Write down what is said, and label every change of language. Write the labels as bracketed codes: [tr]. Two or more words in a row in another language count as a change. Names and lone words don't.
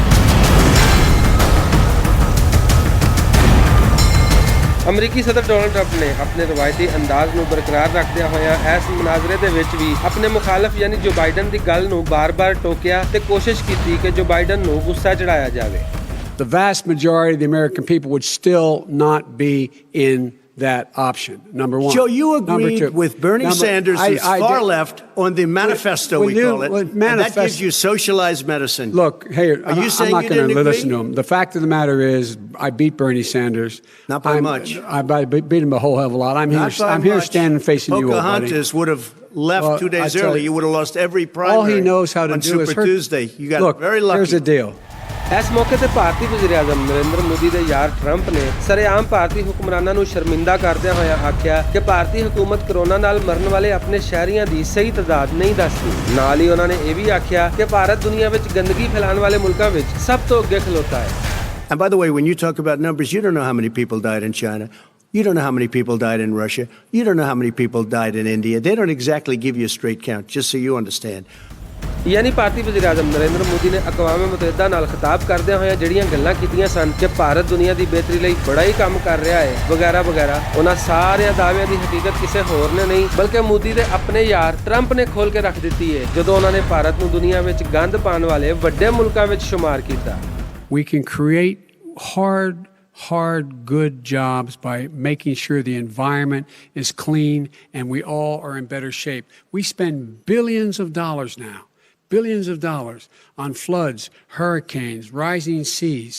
[pa] ਅਮਰੀਕੀ ਸਦਰ ਡੋਨਲਡ ਟਰੰਪ ਨੇ ਆਪਣੇ ਰਵਾਇਤੀ ਅੰਦਾਜ਼ ਨੂੰ ਬਰਕਰਾਰ ਰੱਖਦਿਆਂ ਹੋਇਆਂ ਇਸ ਮੁਨਾਜ਼ਰੇ ਦੇ ਵਿੱਚ ਵੀ ਆਪਣੇ ਮੁਖਾਲਫ ਯਾਨੀ ਜੋ ਬਾਈਡਨ ਦੀ ਗੱਲ ਨੂੰ ਬਾਰ-ਬਾਰ ਟੋਕਿਆ ਤੇ ਕੋਸ਼ਿਸ਼ ਕੀਤੀ ਕਿ ਜੋ ਬਾਈਡਨ ਨੂੰ ਗੁੱਸਾ ਚੜਾਇਆ ਜਾਵੇ। [en] The vast majority of the American people would still not be in that option, number one. Joe, you agreed with Bernie Sanders, who's far left, on the manifesto, we call it, and that gives you socialized medicine. Look, hey, are you saying I'm not going to listen to him. The fact of the matter is, I beat Bernie Sanders. Not by much. I beat him a whole hell of a lot. I'm here standing facing you, old buddy. Pocahontas would have left 2 days early. You would have lost every primary. All he knows how to do is Super Tuesday. You got very lucky. Here's the deal. [pa] ਇਸ ਮੌਕੇ ਤੇ ਭਾਰਤੀ ਵਜ਼ੀਰ ਆਜ਼ਮ ਨਰਿੰਦਰ ਮੋਦੀ ਦੇ ਯਾਰ ਟਰੰਪ ਨੇ ਸਰੇਆਮ ਭਾਰਤੀ ਹੁਕਮਰਾਨਾਂ ਨੂੰ ਸ਼ਰਮਿੰਦਾ ਕਰਦਿਆਂ ਹੋਇਆਂ ਆਖਿਆ ਕਿ ਭਾਰਤੀ ਹਕੂਮਤ ਕਰੋਨਾ ਨਾਲ ਮਰਨ ਵਾਲੇ ਆਪਣੇ ਸ਼ਹਿਰੀਆਂ ਦੀ ਸਹੀ ਤਾਦਾਦ ਨਹੀਂ ਦੱਸਦੀ। ਨਾਲ ਹੀ ਉਹਨਾਂ ਨੇ ਇਹ ਵੀ ਆਖਿਆ ਕਿ ਭਾਰਤ ਦੁਨੀਆ ਵਿੱਚ ਗੰਦਗੀ ਫੈਲਾਉਣ ਵਾਲੇ ਮੁਲਕਾਂ ਵਿੱਚ ਸਭ ਤੋਂ ਅੱਗੇ ਖਲੋਤਾ ਹੈ। [en] And by the way, when you talk about numbers, you don't know how many people died in China. You don't know how many people died in Russia. You don't know how many people died in India. They don't exactly give you a straight count, just so you understand. [pa] ਯਾਨੀ ਭਾਰਤੀ ਵਜ਼ੀਰ ਆਜ਼ਮ ਨਰਿੰਦਰ ਮੋਦੀ ਨੇ ਅਕਵਾਮ ਮੁਤਹਿਦਾ ਨਾਲ ਖਿਤਾਬ ਕਰਦਿਆਂ ਹੋਇਆਂ ਜਿਹੜੀਆਂ ਗੱਲਾਂ ਕੀਤੀਆਂ ਸਨ ਕਿ ਭਾਰਤ ਦੁਨੀਆ ਦੀ ਬਿਹਤਰੀ ਲਈ ਬੜਾ ਹੀ ਕੰਮ ਕਰ ਰਿਹਾ ਹੈ ਵਗੈਰਾ ਵਗੈਰਾ, ਉਹਨਾਂ ਸਾਰਿਆਂ ਦਾਅਵਿਆਂ ਦੀ ਹਕੀਕਤ ਕਿਸੇ ਹੋਰ ਨੇ ਨਹੀਂ ਬਲਕਿ ਮੋਦੀ ਦੇ ਆਪਣੇ ਯਾਰ ਟਰੰਪ ਨੇ ਖੋਲ ਕੇ ਰੱਖ ਦਿੱਤੀ ਹੈ ਜਦੋਂ ਉਹਨਾਂ ਨੇ ਭਾਰਤ ਨੂੰ ਦੁਨੀਆ ਵਿੱਚ ਗੰਦ ਪਾਉਣ ਵਾਲੇ ਵੱਡੇ ਮੁਲਕਾਂ ਵਿੱਚ ਸ਼ੁਮਾਰ ਕੀਤਾ। [en] We can create hard, good jobs by making sure the environment is clean and we all are in better shape. We spend billions of dollars on floods, hurricanes, rising seas.